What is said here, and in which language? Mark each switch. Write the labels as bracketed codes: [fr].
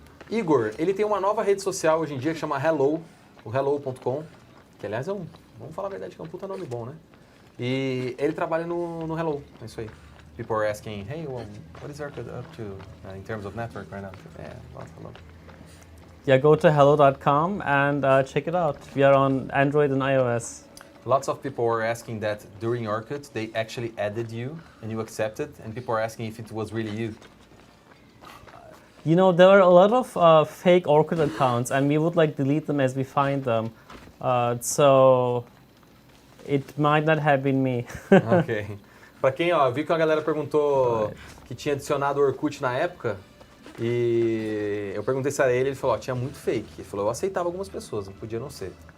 [pt] Igor, ele tem uma nova rede social hoje em dia que chama Hello, o hello.com, que aliás vamos falar a verdade, que é um puta nome bom, né? E ele trabalha no Hello, é isso aí. [en] People are asking, hey, well, what is Orkut up to in terms of network right now? Hello. Yeah, go to hello.com and check it out. We are on Android and iOS. Lots of people were asking that during Orkut, they actually added you and you accepted, and people are asking if it was really you. You know, there are a lot of fake Orkut accounts, and we would like delete them as we find them. So it might not have been me. Ok. [pt] Pra quem, ó, viu que a galera perguntou que tinha adicionado o Orkut na época, e eu perguntei se era ele falou, ó, tinha muito fake. Ele falou, eu aceitava algumas pessoas, não podia não ser.